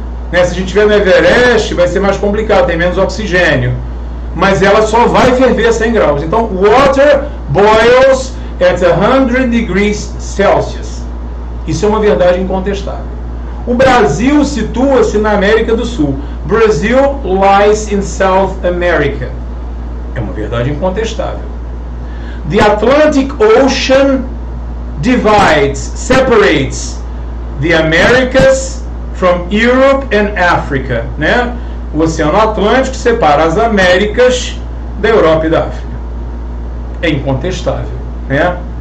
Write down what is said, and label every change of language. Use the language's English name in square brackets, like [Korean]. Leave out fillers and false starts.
[Portuguese] Né, se a gente estiver no Everest, vai ser mais complicado, tem menos oxigênio. Mas ela só vai ferver a 100 graus. Então, [English] water boils at 100 degrees Celsius. [Portuguese] Isso é uma verdade incontestável. O Brasil situa-se na América do Sul. [English] Brazil lies in South America. [Portuguese] É uma verdade incontestável. [English] The Atlantic Ocean separates the Americas from Europe and Africa. Né? [Portuguese] O Oceano Atlântico separa as Américas da Europa e da África. É incontestável. Né?